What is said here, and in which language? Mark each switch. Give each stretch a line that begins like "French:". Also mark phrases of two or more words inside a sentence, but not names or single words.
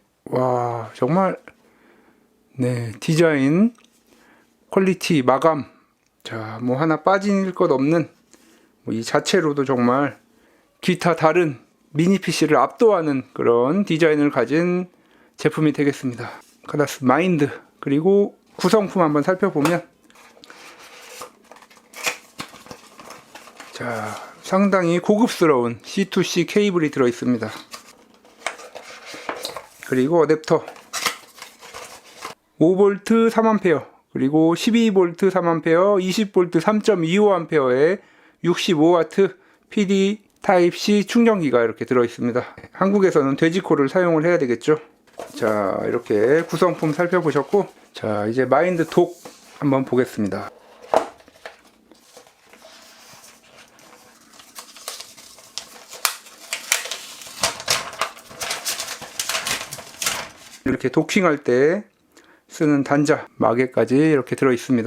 Korean: 와, 정말 네, 디자인, 퀄리티, 마감, 자, 뭐 하나 빠질 것 없는, 뭐 이 자체로도 정말 기타 다른 미니 PC를 압도하는 그런 디자인을 가진 제품이 되겠습니다. 카다스 마인드. 그리고 구성품 한번 살펴보면, 자, 상당히 고급스러운 C2C 케이블이 들어 있습니다. 그리고 어댑터 5V 3A, 그리고 12V 3A, 20V 3.25A의 65W PD 타입C 충전기가 이렇게 들어 있습니다. 한국에서는 돼지코를 사용을 해야 되겠죠. 자, 이렇게 구성품 살펴보셨고, 자, 이제 마인드 독 한번 보겠습니다. 이렇게 도킹할 때 쓰는 단자, 마개까지 이렇게 들어 있습니다.